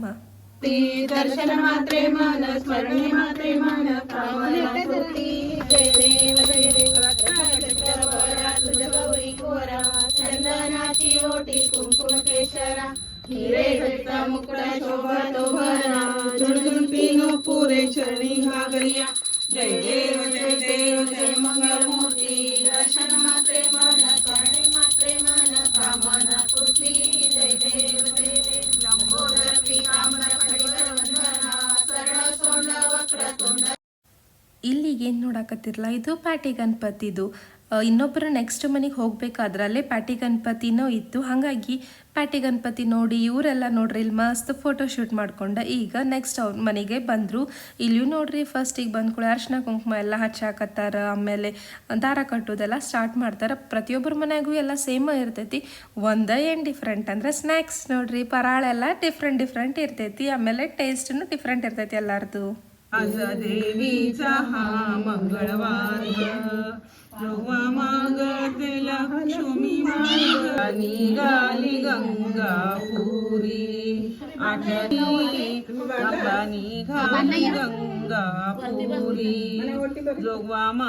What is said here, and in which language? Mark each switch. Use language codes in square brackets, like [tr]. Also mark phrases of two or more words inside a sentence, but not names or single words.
[mr] दर्शन मात्रे मन स्मरणे मात्रे मन गौरी कोर चंदनाची ओटी कुंकुम केशर, हिरे घट्ट मुक्कळ शोभा तोभर, जुणुजुणुपिनो पूरे चरणी घागरिया, जय देव जय मंगल मूर्ति, दर्शन मात्रे मन स्मरणे मात्रे मन कामना पूर्ति, जय देव लंबोदर पीतांबर फणिवर वंदना, सरळ सोंड वक्र ತುಂಡ. [kn] ಇಲ್ಲಿಗೆ ಏನು ನೋಡಕತ್ತಿರಲ್ಲ, ಇದು ಪ್ಯಾಟಿ ಗಣಪತಿದು. ಇನ್ನೊಬ್ಬರು ನೆಕ್ಸ್ಟ್ ಮನೆಗೆ ಹೋಗ್ಬೇಕಾದ್ರೆ ಅಲ್ಲೇ ಪ್ಯಾಟಿ ಗಣಪತಿನೂ ಇತ್ತು. ಹಾಗಾಗಿ ಪ್ಯಾಟಿ ಗಣಪತಿ ನೋಡಿ ಇವರೆಲ್ಲ ನೋಡ್ರಿ ಇಲ್ಲಿ ಮಸ್ತ್ [en] photo shoot [kn] ಮಾಡ್ಕೊಂಡ ಈಗ ನೆಕ್ಸ್ಟ್ ಅವ್ರ ಮನೆಗೆ ಬಂದರು. ಇಲ್ಲಿಯೂ ನೋಡ್ರಿ ಫಸ್ಟಿಗೆ ಬಂದ್ಕೊಳ್ಳಿ ಅರ್ಶಿನ ಕುಂಕುಮ ಎಲ್ಲ ಹಚ್ಚಾಕತ್ತಾರ, ಆಮೇಲೆ ದಾರ ಕಟ್ಟೋದೆಲ್ಲ ಸ್ಟಾರ್ಟ್ ಮಾಡ್ತಾರೆ. ಪ್ರತಿಯೊಬ್ಬರ ಮನೆಗೂ ಎಲ್ಲ ಸೇಮ್ ಇರ್ತೈತಿ, ಒಂದೇ ಏನು ಡಿಫ್ರೆಂಟ್ ಅಂದರೆ ಸ್ನ್ಯಾಕ್ಸ್ ನೋಡ್ರಿ, ಪರಾಳೆಲ್ಲ ಡಿಫ್ರೆಂಟ್ ಇರ್ತೈತಿ, ಆಮೇಲೆ ಟೇಸ್ಟೂ ಡಿಫ್ರೆಂಟ್ ಇರ್ತೈತಿ ಎಲ್ಲರದು. [mr] आज देवीचा हा मंगळवार, जोवा मागते लक्ष्मी माग, निघाली गंगापुरी, आठवणी बाबा निघाली गंगापुरी, जोगा